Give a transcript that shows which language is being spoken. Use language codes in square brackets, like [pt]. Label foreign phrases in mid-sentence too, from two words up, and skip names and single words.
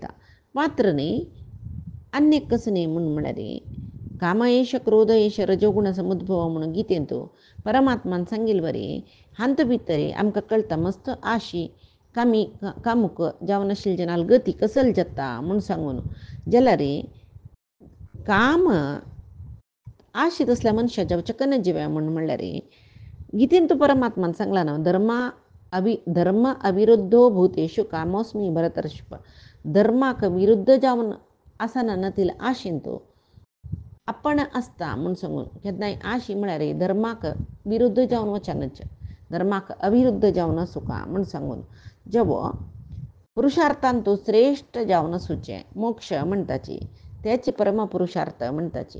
[kok] मात्र न्ही अन्य कसं न्ही म्हूण म्हळ्यार [sa] काम एश क्रोध एश रजोगुण समुद्भव [kok] म्हणून गितेंतू परमात्मान सांगिल्लें बरें हांत भितर आमकां कळटा मस्त आशी कामुक जावन आशिल्ले जनाल गती कसल जाता म्हूण सांगून जाल्यार काम आशी तसल्या मनशां जावचे नजिव्या म्हूण म्हणल्यार गितेंतू परमात्मान सांगला ना [sa] धर्म अविरुद्धो भूतेषु कामोस्मी भरतर्षभ. [kok] धर्माक विरुद्ध जावन आसना नतील आशेंतू आपण आसता म्हूण सांगून केन्नाय आशी म्हळ्यार धर्माक विरुद्ध जावन वचनच धर्माक अविरुद्ध जावन आसूका म्हूण सांगून जेवो पुरुशार्थांतू श्रेश्ठ जावन आसूचें मोक्ष म्हणटाची तेची परम पुरुशार्थ म्हणटाची.